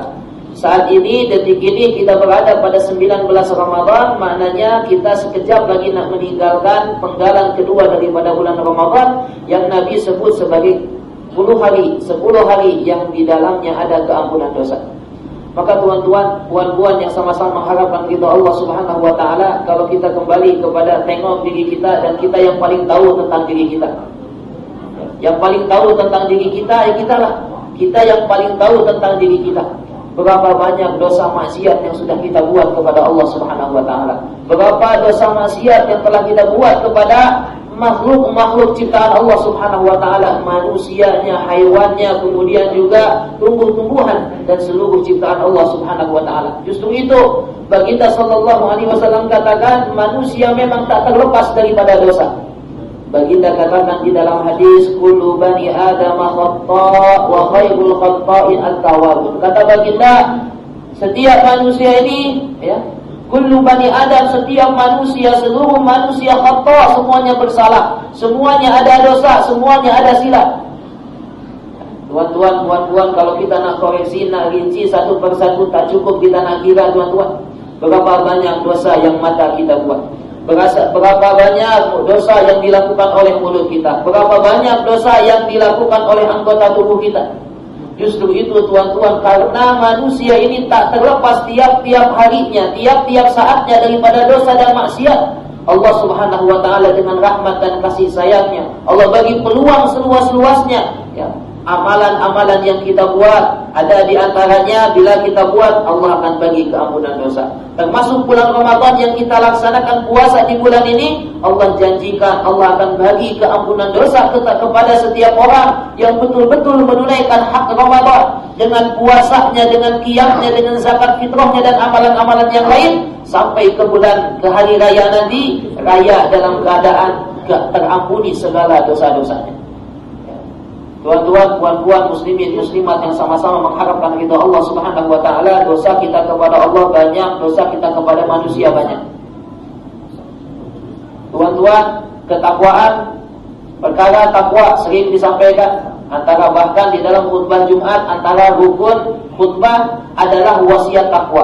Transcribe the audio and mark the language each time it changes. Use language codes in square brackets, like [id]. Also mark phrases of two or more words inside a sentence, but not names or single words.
[ms] Saat ini, detik ini kita berada pada 19 Ramadan, maknanya kita sekejap lagi nak meninggalkan penggalan kedua daripada bulan Ramadan yang Nabi sebut sebagai 10 hari yang di dalamnya ada keampunan dosa. Maka tuan-tuan, puan-puan yang sama-sama mengharapkan ridha Allah [ar] سبحانه وتعالى, [ms] kalau kita kembali kepada tengok diri kita dan kita yang paling tahu tentang diri kita. Yang paling tahu tentang diri kita ya kita lah. Kita yang paling tahu tentang diri kita. Berapa banyak dosa maksiat yang sudah kita buat kepada Allah [ar] سبحانه وتعالى. [ms] Berapa dosa maksiat yang telah kita buat kepada makhluk-makhluk ciptaan Allah [ar] سبحانه وتعالى, [ms] manusianya, haiwannya, kemudian juga tumbuh-tumbuhan dan seluruh ciptaan Allah [ar] سبحانه وتعالى. [ms] Justru itu baginda [ar] صلى الله عليه وسلم [ms] katakan manusia memang tak terlepas daripada dosa. Baginda katakan di dalam hadis, [ar] كل بني آدم خطاء وخير الخطائين التوابون. [ms] Kata baginda, setiap manusia ini, [ar] ya, كل بني آدم, [ms] setiap manusia, seluruh manusia khata', semuanya bersalah, semuanya ada dosa, semuanya ada silap. Tuan-tuan, puan-puan, kalau kita nak koreksi, nak rinci satu persatu tak cukup kita nak kira, tuan-tuan. Berapa banyak dosa yang mata kita buat? Berapa banyak dosa yang dilakukan oleh mulut kita? Berapa banyak dosa yang dilakukan oleh anggota tubuh kita? Justru itu tuan-tuan, karena manusia ini tak terlepas tiap-tiap harinya, tiap-tiap saatnya daripada dosa dan maksiat, Allah [ar] سبحانه وتعالى [ms] dengan rahmat dan kasih sayangnya, Allah bagi peluang seluas-luasnya, ya. Amalan-amalan yang kita buat, ada di antaranya bila kita buat, Allah akan bagi keampunan dosa. Termasuk bulan Ramadan yang kita laksanakan puasa di bulan ini, Allah janjikan Allah akan bagi keampunan dosa kepada setiap orang yang betul-betul menunaikan hak Ramadan dengan puasanya, dengan qiyamnya, dengan zakat fitrahnya dan amalan-amalan yang lain, sampai ke hari raya nanti, raya dalam keadaan terampuni segala dosa-dosanya. Tuan-tuan, puan-puan, muslimin, muslimat yang sama-sama mengharapkan ridha Allah [ar] سبحانه وتعالى, [ms] dosa kita kepada Allah banyak, dosa kita kepada manusia banyak. Tuan-tuan, ketakwaan, perkara takwa sering disampaikan, antara bahkan di dalam khutbah Jumat, antara rukun khutbah adalah wasiat takwa.